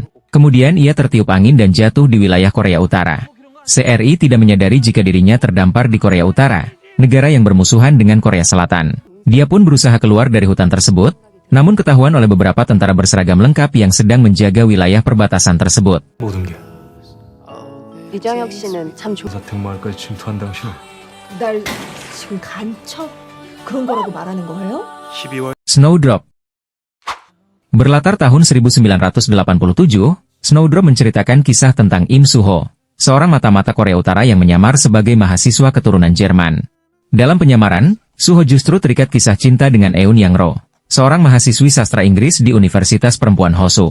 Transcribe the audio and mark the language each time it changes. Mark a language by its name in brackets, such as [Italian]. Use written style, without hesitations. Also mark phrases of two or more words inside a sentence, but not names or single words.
[Indonesian] Kemudian ia tertiup angin dan jatuh di wilayah Korea Utara. Se-ri tidak menyadari jika dirinya terdampar di Korea Utara, negara yang bermusuhan dengan Korea Selatan. Dia pun berusaha keluar dari hutan tersebut, namun ketahuan oleh beberapa tentara berseragam lengkap yang sedang menjaga wilayah perbatasan tersebut. [Korean] 모든 게 이정혁 씨는 참 좋. 사 택마을까지 침투한 당신을 날 지금 간첩 그런 거라고 말하는 거예요? 12월 [Indonesian] Snowdrop. Berlatar tahun 1987, Snowdrop menceritakan kisah tentang Im Suho, seorang mata-mata Korea Utara yang menyamar sebagai mahasiswa keturunan Jerman. Dalam penyamaran, Suho justru terikat kisah cinta dengan Eun Yang-ro, seorang mahasiswi sastra Inggris di Universitas Perempuan Hosu.